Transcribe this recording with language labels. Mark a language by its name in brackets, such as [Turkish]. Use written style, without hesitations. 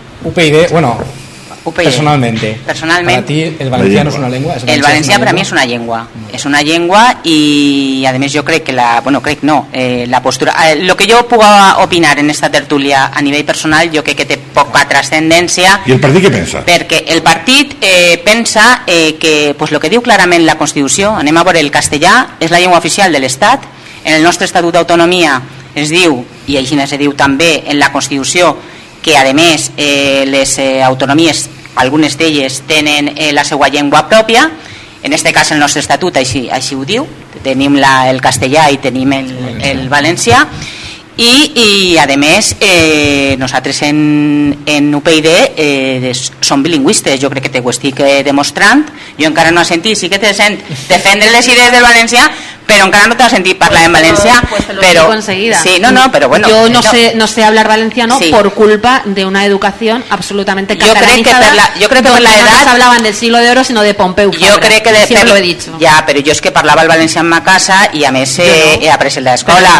[Spanish] UPyD, bueno, personalmente, para ti el valenciano es una lengua. El valencià para mí es una lengua. Es una lengua y además yo creo que la postura... lo que yo puedo opinar en esta tertulia a nivel personal, yo creo que [Catalan] té poca trascendència. I el partit què pensa? Perquè el partit pensa que pues, lo que diu clarament la Constitució, anem a veure, el castellà és la llengua oficial de l'Estat, en el nostre Estatut d'Autonomia es diu, i així se diu també en la Constitució, que a més les autonomies, algunes d'elles tenen la seva llengua pròpia. En aquest cas el nostre estatut així ho diu, tenim el castellà i tenim el valencià, i a més nosaltres en UPyD som bilingüistes. Jo crec que ho estic demostrant. Jo encara no he sentit, sí que te sent defendre les idees del valencià, pero encara no [Spanish] te has sentido hablar en Valencia. Pues te lo digo enseguida. Sí, pero bueno. Yo no sé hablar valenciano por culpa de una educación absolutamente catalanizada. Yo creo que por la edad no hablaban del siglo de oro, sino de Pompeu Fabra. Yo creo que siempre lo he dicho. Ya, pero yo es que [Catalan] parlava el valencià en ma casa y a més he après el de l'escola.